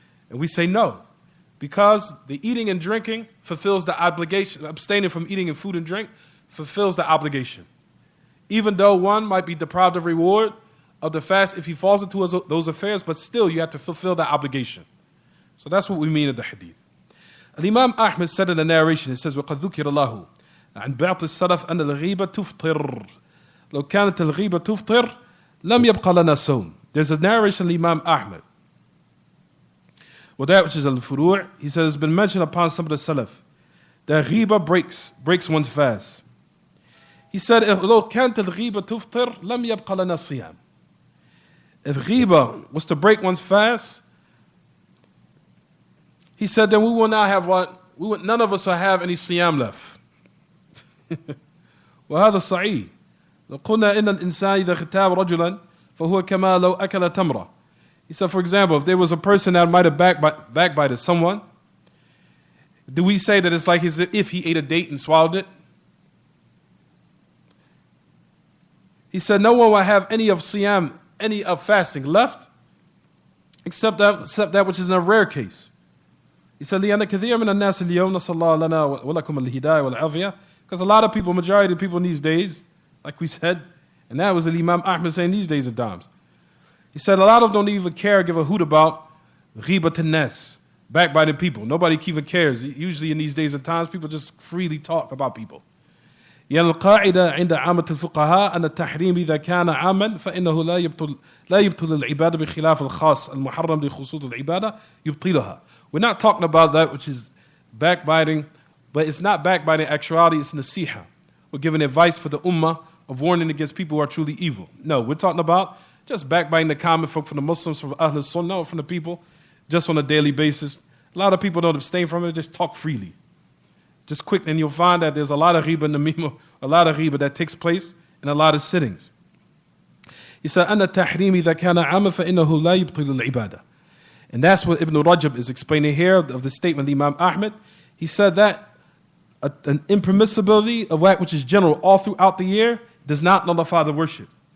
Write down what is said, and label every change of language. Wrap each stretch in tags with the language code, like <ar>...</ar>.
<en>And we say no, because the eating and drinking fulfills the obligation, abstaining from eating and food and drink fulfills the obligation. Even though one might be deprived of reward of the fast if he falls into those affairs, but still you have to fulfill that obligation. So that's what we mean in the hadith. Al-Imam Ahmad said in the narration, it says,</en> <ar>وَقَدْ ذُكِرَ اللَّهُ عن بعض السلف أن الغيبة تفطر لو كانت الغيبة تفطر لم يبقى لنا صوم.</ar> <en>There's a narration of Imam Ahmad. Well, that which is al-furu', he says, it's been mentioned upon some of the salaf that ghiba breaks one's fast. He said,</en> <ar>لو كانت الغيبة تفطر لم يبقى لنا صيام.</ar> <en>If ghiba was to break one's fast, he said, then we will not have what? None of us will have any siyam left.</en> <ar>وهذا صحيح. لو قلنا إن الإنسان إذا اغتاب رجلا فهو كما لو أكل تمرة.</ar> <en>He said, for example, if there was a person that might have backbited someone, do we say that it's like as if he ate a date and swallowed it? He said, no one will have any of siyam, any of fasting left, except that which is in a rare case. He said,</en> <ar>لأن كثير من الناس اليوم نسأل الله لنا ولكم الهداية والعافية.</ar> <en>Because a lot of people, majority of people in these days, like we said, and that was the Imam Ahmad saying these days at times. He said a lot of them don't even care, give a hoot about ghibat an-nas, backbiting people. Nobody even cares. Usually in these days at times, people just freely talk about people.</en> <ar>يعني القاعدة عند عامة الفقهاء أن التحريم إذا كان عاما فإنه لا يبطل العبادة بخلاف الخاص المحرم لخصوص العبادة يبطلها.</ar> <en>We're not talking about that which is backbiting, but it's not backbiting actuality, it's nasiha. We're giving advice for the ummah of warning against people who are truly evil. No, we're talking about just backbiting the common folk from the Muslims, from Ahlul Sunnah, or from the people, just on a daily basis. A lot of people don't abstain from it, just talk freely. Just quick, and you'll find that there's a lot of ghiba in the mimah, a lot of ghiba that takes place in a lot of sittings. He said,</en> <ar>أَنَّ التَّحْرِيمِ إِذَا كَانَ عَامًا فَإِنَّهُ لَا يُبْطِلُ الْعِبَادَةِ.</ar> <en>And that's what Ibn Rajab is explaining here of the statement of Imam Ahmad. He said that an impermissibility of that which is general all throughout the year does not nullify the worship.</en>